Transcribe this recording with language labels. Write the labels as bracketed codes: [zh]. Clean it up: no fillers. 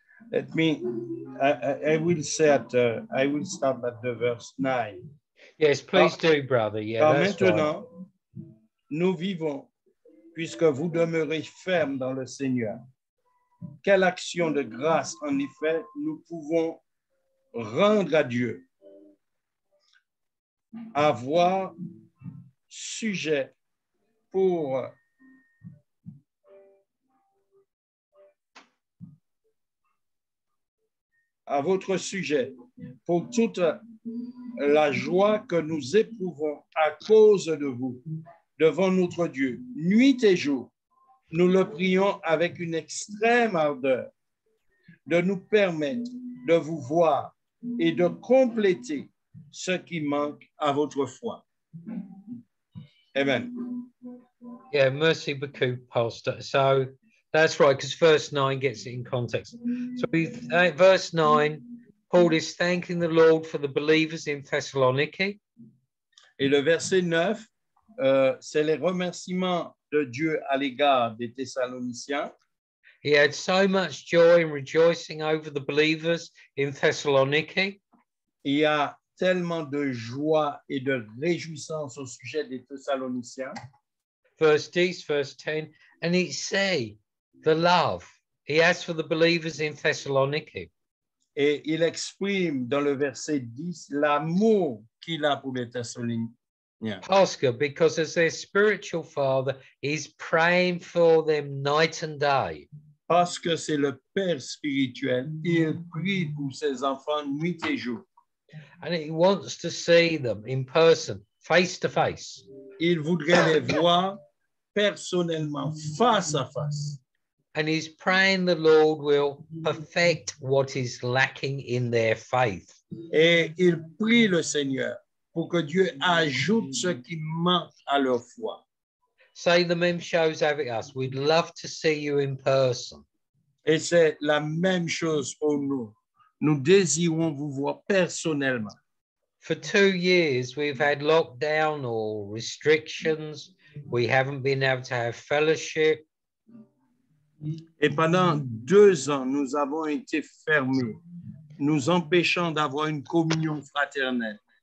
[en] Let me, I will start at the verse 9. Yes, please do, brother. Yeah, [fr] Car [en] that's [fr] maintenant, [en] right. [fr] nous vivons, puisque vous demeurez fermes dans le Seigneur. Quelle action de grâce, en effet, nous pouvons rendre à Dieu, avoir sujet pour à votre sujet pour toute la joie que nous éprouvons à cause de vous devant notre Dieu, nuit et jour. Nous le prions avec une extrême ardeur de nous permettre de vous voir et de compléter ce qui manque à votre foi. Amen. [en] Yeah, [fr] merci beaucoup, [en] Pastor. So that's right, because verse 9 gets it in context. So verse 9, Paul is thanking the Lord for the believers in Thessaloniki. [fr] Et le verset 9, c'est les remerciements de Dieu à l'égard des Thessaloniciens. [en] He had so much joy and rejoicing over the believers in Thessaloniki. [fr] Il y a tellement de joie et de réjouissance au sujet des Thessaloniciens. [en] Verse 10, verse 10, and he say the love he has for the believers in Thessaloniki. [fr] Et il exprime dans le verset 10 l'amour qu'il a pour les Thessaloniciens. [en] Pastor, because as their spiritual father, he's praying for them night and day. [fr] Parce que c'est le Père spirituel, il prie pour ses enfants nuit et jour. [en] And he wants to see them in person, face to face. [fr] Il voudrait les voir personnellement, face à face. [en] And he's praying the Lord will perfect what is lacking in their faith. [fr] Et il prie le Seigneur pour que Dieu ajoute ce qui manque à leur foi. [en] Say the [fr] même chose avec [en] us. We'd love to see you in person. [fr] Et c'est la même chose pour nous. Nous désirons vous voir personnellement. [en] For 2 years, we've had lockdown or restrictions. We haven't been able to have fellowship. [fr] Et pendant 2 ans, nous avons été fermés, nous empêchant d'avoir une communion fraternelle.